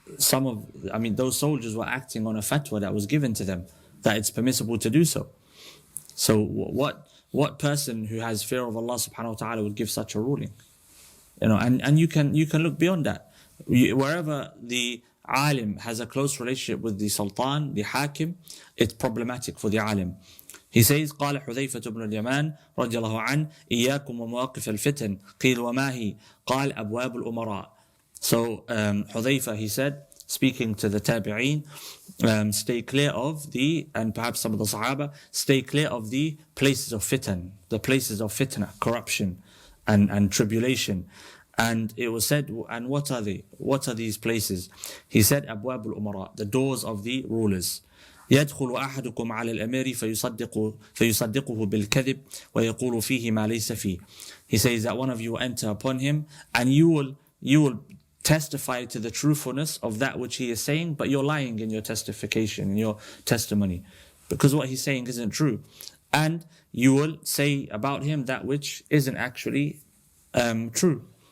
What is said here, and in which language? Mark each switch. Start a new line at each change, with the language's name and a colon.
English: Those soldiers were acting on a fatwa that was given to them, that it's permissible to do so. So what person who has fear of Allah subhanahu wa ta'ala would give such a ruling? And you can look beyond that. Wherever the alim has a close relationship with the sultan, the hakim, it's problematic for the alim. He says,
Arabic: قال حذيفة بن اليمان رضي الله عنه إياكم ومواقف الفتن قيل وما هي قال أبواب الأمراء.
English: So Hudhayfa, he said, speaking to the tabi'een, stay clear of and perhaps some of the sahaba, stay clear of the places of fitan, the places of fitna, corruption and tribulation. And it was said, and what are they? What are these places? He said,
Arabic: أبواب الأمراء,
English: the doors of the rulers.
Arabic: يدخل أحدكم على الأمير فيصدقه بالكذب ويقول فيه ما ليس فيه.
English: He says that one of you will enter upon him and you will testify to the truthfulness of that which he is saying, but you're lying in your testification, in your testimony, because what he's saying isn't true. And you will say about him that which isn't actually true.